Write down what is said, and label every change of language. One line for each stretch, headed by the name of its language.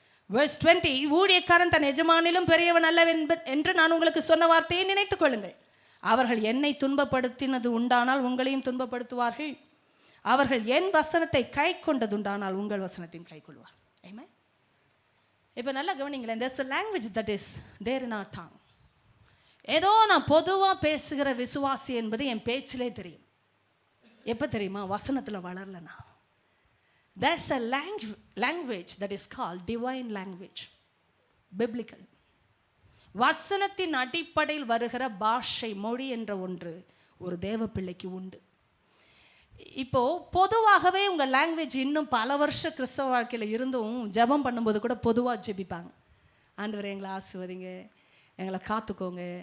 Tamil: Verse 20, ஊழியக்காரன் தன் எஜமானிலும் பெரியவன் அல்ல என்று நான் உங்களுக்கு சொன்ன வார்த்தையை நினைத்துக் கொள்ளுங்கள். அவர்கள் என்னை துன்பப்படுத்தினது உண்டானால் உங்களையும் துன்பப்படுத்துவார்கள். அவர்கள் என் வசனத்தை கை கொண்டதுண்டானால் உங்கள் வசனத்தையும் கை கொள்வார். ஆமென். இப்போ நல்லா கவனிங்களேன்.
English: there's a language that is there in our tongue.
Tamil: ஏதோ நான் பொதுவாக பேசுகிற விசுவாசி என்பது என் பேச்சிலே தெரியும். எப்போ தெரியுமா? வசனத்தில் வளரலனா.
English: there's a language that is called divine language, biblical.
Tamil: வசனத்தின் அடிப்படையில் வருகிற பாஷை, மொழி என்ற ஒன்று ஒரு தேவ பிள்ளைக்கு உண்டு. இப்போ பொதுவாகவே உங்கள் லாங்குவேஜ் இன்னும் பல வருஷ கிறிஸ்தவ வாழ்க்கையில் இருந்தும் ஜெபம் பண்ணும்போது கூட பொதுவாக ஜெபிப்பாங்க. ஆண்டவரே எங்களை ஆசீர்வதிங்க, எங்களை காத்துக்கோங்க.